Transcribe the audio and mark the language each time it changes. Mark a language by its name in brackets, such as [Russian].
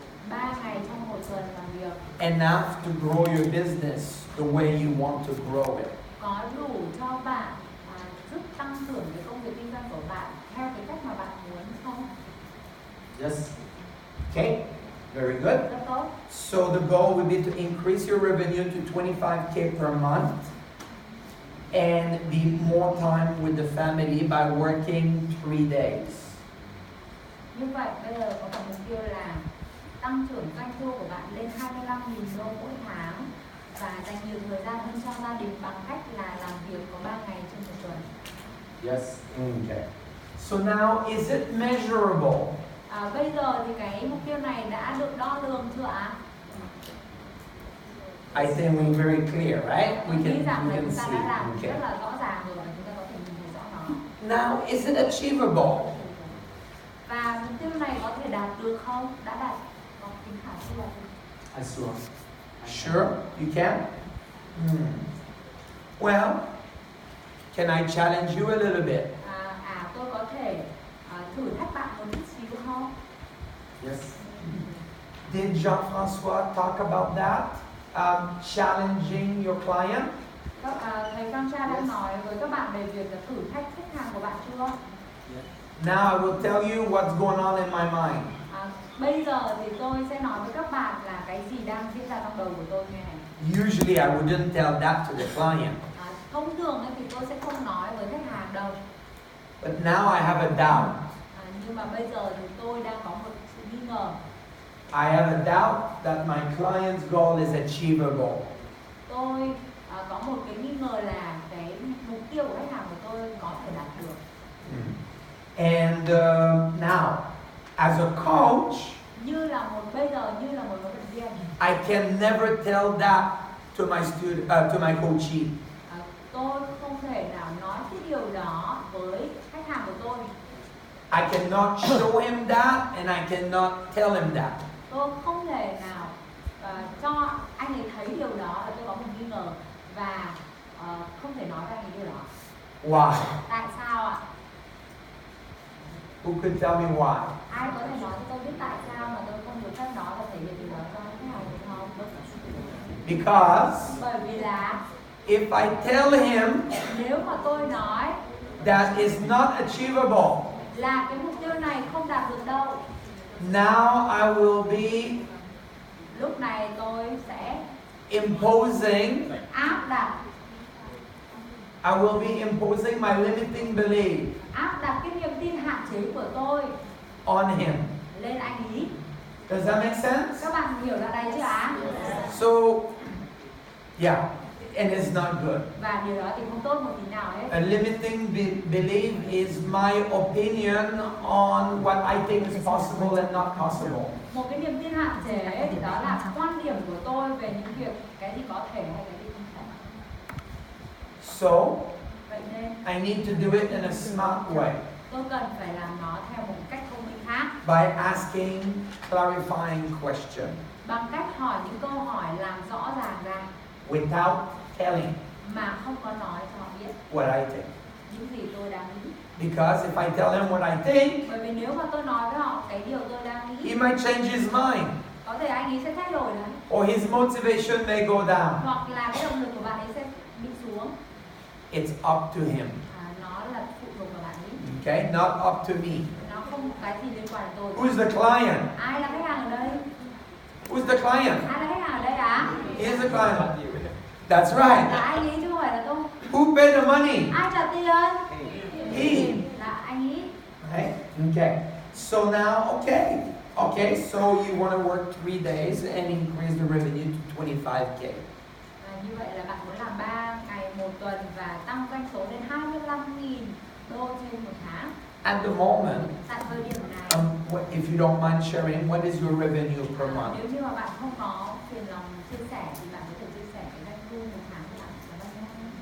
[Vietnamese] 3 ngày trong một tuần làm việc [English] enough to grow your business the way you want to grow it? [Vietnamese] có đủ cho bạn giúp tăng trưởng cái công việc kinh doanh của bạn theo cái cách mà bạn muốn không? [English] Yes. Okay, very good. [Vietnamese] Rất tốt. [English] So the goal would be to increase your revenue to 25K per month and be more time with the family by working 3 days. [Vietnamese] Như vậy bây giờ có một mục tiêu là tăng trưởng doanh thu của bạn lên 25.000 đô mỗi tháng và dành nhiều thời gian hơn cho gia đình bằng cách là làm việc có 3 ngày trên một tuần. [English] Yes. Okay. So now, is it measurable? [Vietnamese] Bây giờ thì cái mục tiêu này đã được đo lường chưa ạ? [English] I think we're very clear, right? We [Vietnamese] Nghĩ rằng [English] can [Vietnamese] là chúng ta [English] see. [Vietnamese] đã làm [English] Okay. [Vietnamese] rất là rõ ràng rồi và chúng ta có thể nhìn thấy rõ nó. [English] Now, is it achievable? [Vietnamese] Và mục tiêu này có thể đạt được không? Đã đạt có tính khả thi là gì? [English] I sure. Sure, you can. Well, can I challenge you a little bit? [Vietnamese] Tôi có thể thử thách bạn một chút xíu không? [English] Yes. Did Jean-François talk about that? Challenging your client? [Vietnamese] Thầy Francha đã nói với các bạn về việc là thử thách khách hàng của bạn chưa? [English] Now I will tell you what's going on in my mind. [Vietnamese] Bây giờ thì tôi sẽ nói với các bạn là cái gì đang diễn ra trong đầu của tôi như này. [English] Usually I wouldn't tell that to the client. [Vietnamese] Thông thường thì tôi sẽ không nói với khách hàng đâu. [English] But now I have a doubt. [Vietnamese] Nhưng mà bây giờ thì tôi đang có một sự nghi ngờ. [English] I have a doubt that my client's goal is achievable. [Vietnamese] Tôi có một cái nghi ngờ là cái mục tiêu của khách hàng của tôi có thể đạt được. [English] And now, as a coach, [Vietnamese] Như là một bây giờ như là một huấn luyện viên, [English] I can never tell that to my student, to my coachee. [Vietnamese] tôi không thể nào nói cái điều đó với khách hàng của tôi. [English] I cannot show him that, and I cannot tell him that. [Vietnamese] Tôi không thể nào cho anh ấy thấy điều đó là tôi có một nghi ngờ và không thể nói với anh ấy điều đó. [English] Why? [Vietnamese] Tại sao ạ? [English] Who could tell me why? [Vietnamese] Ai có thể nói cho tôi biết tại sao mà tôi không được phép nói và thể hiện điều đó cho khách hàng của tôi không? [English] Because [Vietnamese] Bởi vì là [English] if I tell him [Vietnamese] nếu mà tôi nói [English] that is not achievable, [Vietnamese] là cái mục tiêu này không đạt được đâu, [English] now I will be [Vietnamese] lúc này tôi sẽ [English] imposing, [Vietnamese] áp đặt [English] I will be imposing my limiting belief [Vietnamese] cái niềm tin hạn chế của tôi [English] on him. [Vietnamese] lên anh ý. [English] Does that make sense? [Vietnamese] Các bạn hiểu ra đây chưa ạ? [English] So, yeah, and it's not good. [Vietnamese] Và điều đó thì không tốt một tí nào hết. [English] A limiting belief is my opinion on what I think is possible and not possible. [Vietnamese] Một cái niềm tin hạn chế thì đó là quan điểm của tôi về những việc cái gì có thể hay cái gì không thể. [English] So, [Vietnamese] Vậy nên [English] I need to do it in a smart way [Vietnamese] tôi cần phải làm nó theo một cách thông minh khác, [English] by asking clarifying questions [Vietnamese] bằng cách hỏi những câu hỏi làm rõ ràng ra [English] without telling [Vietnamese] mà không có nói cho họ biết [English] what I think. [Vietnamese] những gì tôi đang nghĩ. [English] Because if I tell him what I think, [Vietnamese] Bởi vì nếu mà tôi nói với họ cái điều tôi đang [English] he [Vietnamese] nghĩ, [English] might change his mind, [Vietnamese] có thể anh ấy sẽ thay đổi đấy, [English] or his motivation may go down. [Vietnamese] hoặc là cái động lực của bạn ấy sẽ bị xuống. [English] It's up to him, [Vietnamese] Nó là phụ thuộc vào bạn ấy, [English] okay? Not up to me. [Vietnamese] nó không có cái gì liên quan đến tôi. [English] Who's the client? [Vietnamese] Ai là khách hàng ở đây? [English] Who's the client? [Vietnamese] Ai là khách hàng ở đây ạ? [English] He is the client. That's right. [Vietnamese] Là anh ấy chứ không phải là tôi. [English] Who paid the money? [Vietnamese] Ai trả tiền? [English] He. [Vietnamese] Là anh ấy. [English] Right? Okay. So now, okay. Okay, so you want to work 3 days and increase the revenue to 25K. [Vietnamese] Như vậy là bạn muốn làm 3 ngày một tuần và tăng doanh số lên 25.000 đô trên một tháng. [English] At the moment, [Vietnamese] Tại thời điểm này, [English] if you don't mind sharing, what is your revenue per month? [Vietnamese] nếu như mà bạn không có phiền lòng chia sẻ thì bạn có thể chia sẻ cái doanh thu một tháng của bạn là bao nhiêu?